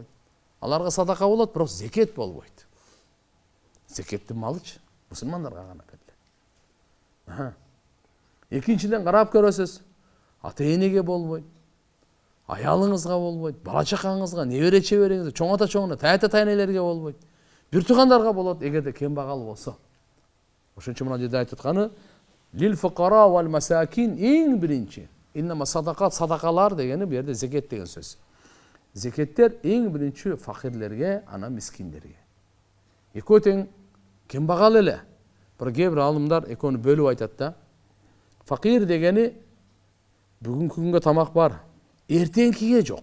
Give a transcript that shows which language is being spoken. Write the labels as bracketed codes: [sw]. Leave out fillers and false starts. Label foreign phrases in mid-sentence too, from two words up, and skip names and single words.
[ky] Аларга садака болот, бирок зекет болбойт. Зекеттин малычы мусулмандарга гана берилет. Экинчиден карап көрөсүз. Ата-энеге болбойт. Аялыңызга болбойт, бала чакаңызга, небере чебереңизге, чоң ата чоңуна, тайта тайнелерге болбойт. Бир туугандарга болот, эгерде кембагал болсо. Ошон үчүн мына жерде айтып атканы [ar] للفقراء والمساكين [ky] эң биринчи. [ar] إنما الصدقات, [ky] садакалар дегени бу жерде зекет деген сөз. Зекеттер эң биринчи факирлерге, ана мискиндерге. Экөө тең кембагал эле. Бир кээ бир алымдар экөөнү бөлүп айтат да. Факир дегени бүгүнкү күнгө тамак бар, эртеңкиге жок.